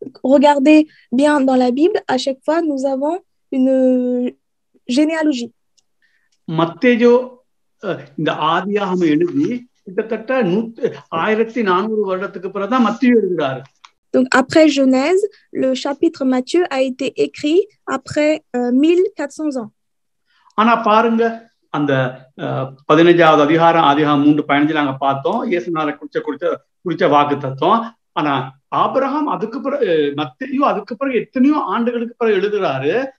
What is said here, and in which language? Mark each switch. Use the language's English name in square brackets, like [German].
[French] Regardez bien dans la Bible, à chaque fois nous avons une généalogie. [Tamil] மத்தேயு இந்த ஆதியாகமம் எழுதி கிட்டத்தட்ட 1400 வருடத்துக்கு பிறகுதான் மத்தேயு எழுதுறாரு. [French] Donc après Genèse, le chapitre Matthieu a été écrit après 1400 ans. [Tamil] ஆனா பாருங்க, அந்த 15வது அதிகாரம் ஆதியாகமம் 3:15 நாங்க பார்த்தோம், இயேசுநாதர் குறிச்ச வாக்குத்தத்தம். ஆனா ஆபிரகாம் அதுக்கு பிறகு, மத்தேயு அதுக்கு பிறகு எத்தனையோ ஆண்டுகளுக்கு பிறகு எழுதுறாரு.